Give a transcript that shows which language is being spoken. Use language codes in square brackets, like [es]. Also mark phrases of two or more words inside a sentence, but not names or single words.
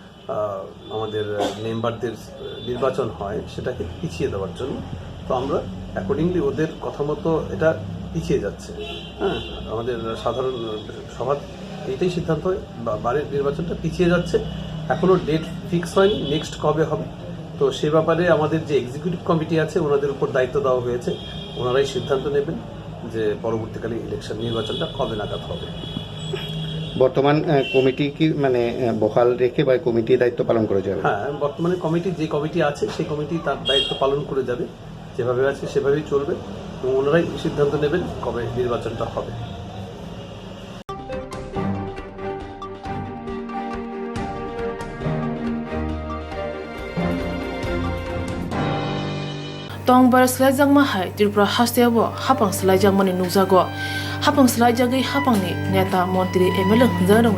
[bn] আমাদের মেম্বারদের নির্বাচন হয় সেটাকে পিছিয়ে দেওয়ার জন্য তো আমরা অ্যাকর্ডিংলি ওদের কথা মতো এটা পিছিয়ে যাচ্ছে আমাদের সাধারণ সভা এইটাই সিদ্ধান্ত হয় বারের নির্বাচনটা পিছিয়ে যাচ্ছে এখনও [en] date fix [bn] হয়নি নেক্সট কবে হবে তো সে ব্যাপারে আমাদের যে [en] executive committee [bn] আছে ওনাদের উপর দায়িত্ব দেওয়া হয়েছে ওনারাই সিদ্ধান্ত নেবেন যে পরবর্তীকালে ইলেকশন নির্বাচনটা কবে নাগাদ হবে বর্তমান কমিটি কি মানে বহাল রেখে বা কমিটি দায়িত্ব পালন করে যাবে হ্যাঁ বর্তমানে কমিটি যে কমিটি আছে সেই কমিটি তার দায়িত্ব পালন করে যাবে যেভাবে আছে সেভাবেই চলবে এবং ওনারাই সিদ্ধান্ত নেবেন কবে নির্বাচনটা হবে [trp] tong bar slaijak ma hai Tripura hastebo hapang slaijak mani nukjago hapang slaijagi hapang ni neta montri MLA hunjarong